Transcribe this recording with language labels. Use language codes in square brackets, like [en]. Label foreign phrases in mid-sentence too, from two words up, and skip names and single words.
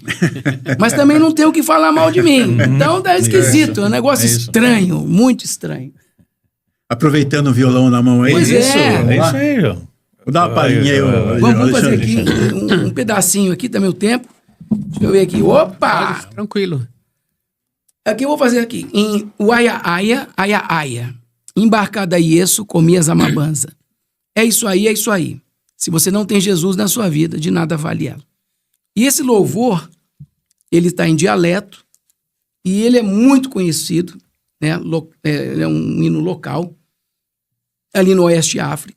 [pt] Mas também não tem o que falar mal de mim. Então, tá esquisito, é um negócio estranho, muito estranho. Aproveitando o violão na mão aí. Pois é. É isso aí, ó. Vou dar uma palhinha aí. Vamos fazer Alexandre. aqui um pedacinho aqui, tá meu tempo. Deixa eu ver aqui. Opa! Tranquilo. Aqui eu vou fazer aqui. Em Uaiaia, Aiaia. Embarcada Yesu, comias amabanza. É isso aí, é isso aí. Se você não tem Jesus na sua vida, de nada vale ela. E esse louvor, ele está em dialeto, e ele é muito conhecido, né? Ele é um hino local, ali no Oeste África.